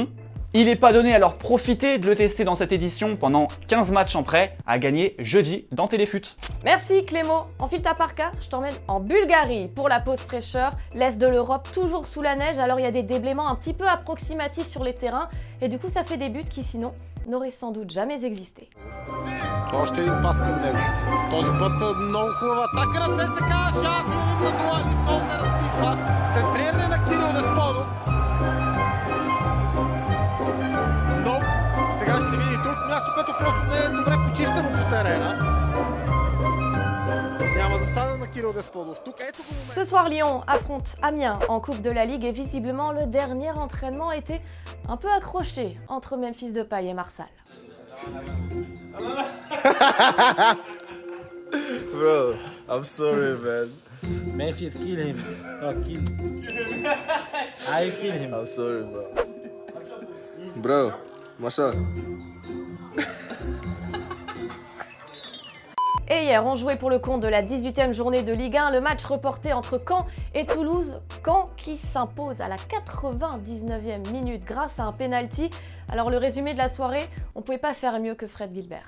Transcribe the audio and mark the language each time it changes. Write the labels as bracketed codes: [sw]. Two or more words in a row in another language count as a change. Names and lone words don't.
[fr] Il n'est pas donné, alors profitez de le tester dans cette édition pendant 15 matchs en prêt à gagner jeudi dans Téléfoot. Merci Clément, enfile ta parka, je t'emmène en Bulgarie pour la pause fraîcheur, l'Est de l'Europe toujours sous la neige, alors il y a des déblaiements un petit peu approximatifs sur les terrains et du coup ça fait des buts qui sinon n'auraient sans doute jamais existé. [bg] Още един пас към него. Този път много хубава атака, ръце се казва, шанс и на гола, Лисон се разписва. Центриране на Кирил Десподов. Но сега ще видите от място, което просто не е добре почистено по терена. Няма засада на Кирил Десподов. Тук ето го момент. [fr] Ce soir, Lyon affronte Amiens en Coupe de la Ligue et visiblement le dernier entraînement était un peu accroché entre Memphis Depay et Marsal. [en] Bro, I'm sorry, man. Memphis, kill him. Oh, kill him. I kill him. I'm sorry, bro. Bro, Masha. [fr] Et hier, on jouait pour le compte de la 18e journée de Ligue 1, le match reporté entre Caen et Toulouse. Caen qui s'impose à la 99e minute grâce à un penalty. Alors le résumé de la soirée, on ne pouvait pas faire mieux que Fred Gilbert.